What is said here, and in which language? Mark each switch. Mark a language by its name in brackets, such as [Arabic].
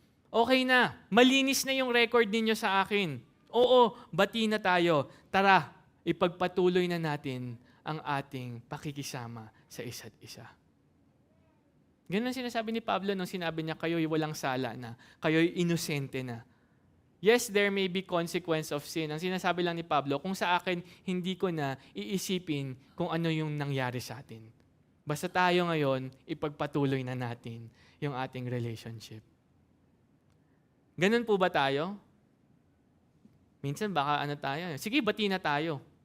[Filipino] Okay na, malinis na yung record ninyo sa akin. Oo, bati na tayo. Tara, ipagpatuloy na natin ang ating pakikisama sa isa't isa. Ganun ang sinasabi ni Pablo nung sinabi niya, kayo'y walang sala na, kayo'y inosente na. [English] Yes, there may be consequence of sin. [Filipino] Ang sinasabi lang ni Pablo, kung sa akin, hindi ko na iisipin kung ano yung nangyari sa atin. Basta tayo ngayon, ipagpatuloy na natin yung ating relationship. Ganun po ba tayo? Minsan baka ano tayo, sige, bati na tayo.